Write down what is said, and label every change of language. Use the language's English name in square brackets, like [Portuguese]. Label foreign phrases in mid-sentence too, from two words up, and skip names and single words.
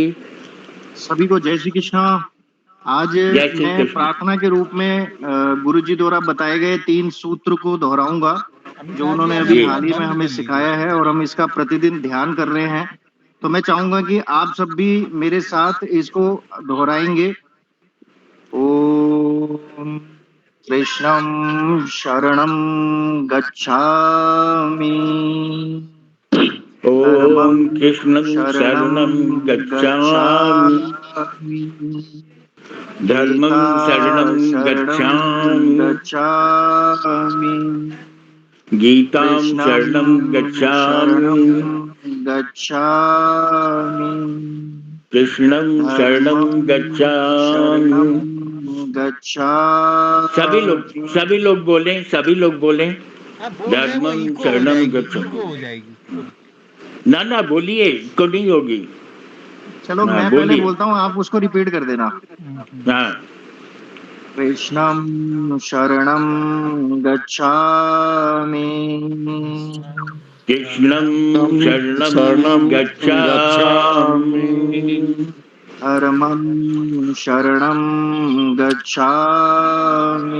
[Hindi] सभी को जय श्री कृष्णा। आज जय श्री मैं कृष्ण। प्रार्थना के रूप में गुरु जी द्वारा बताए गए 3 सूत्र को दोहराऊंगा जो अमिताभ जी उन्होंने आप अभी जी। हाल ही में बंद हमें कर सिखाया लीजिए। है और हम इसका प्रतिदिन ध्यान कर रहे हैं। तो मैं चाहूंगा कि आप सब भी मेरे साथ इसको दोहराएंगे। [Sanskrit] ओम कृष्णं शरणं गच्छामि, धर्मं ओम कृष्णं शरणं शरणं गच्छामि, गच्छामि, धर्मं गीता शरणं शरणं गच्छामि, गच्छामि, गीतां कृष्णं शरणं गच्छामि, शरणं गच्छामि, कृष्णं शरणं धर्मं शरणं गच्छामि। गच्छामि। [Hindi] सभी लोग बोलें, सभी लोग बोलें। आप बोल रहे हैं वो [Sanskrit] धर्मं [Hindi] इको हो [Sanskrit] शरणं [Hindi] जाएगी, [Sanskrit] गच्छामि। [Hindi] इको हो जाएगी। ना ना बोलिए, इसको नहीं होगी। चलो हाँ मैं पहले बोलिए। बोलता हूँ, आप उसको रिपीट कर देना। हाँ, [Sanskrit] कृष्णं शरणं गच्छामि, कृष्णं शरणं शरणं गच्छामि, गच्छामि, धर्मं शरणं गच्छामि,